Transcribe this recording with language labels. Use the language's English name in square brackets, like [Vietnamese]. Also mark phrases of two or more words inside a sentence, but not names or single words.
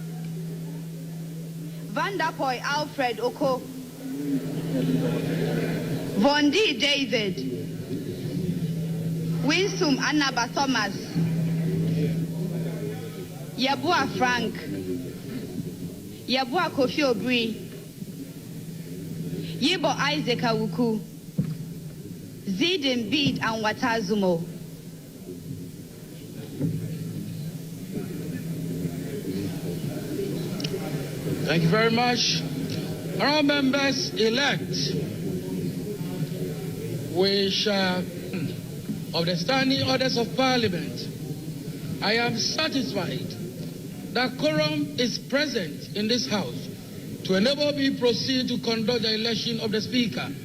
[English] Vanderpoy Alfred Oko, Vondi David, Winsum Annaba Thomas, Yabua Frank, Yabua Kofi Obri, Yibo Isaac Awuku, Zidin Bid and Watazumo. Thank you very much. Honourable members elect, we shall, of the standing orders of Parliament, I am satisfied that quorum is present in this House to enable me proceed to conduct the election of the Speaker.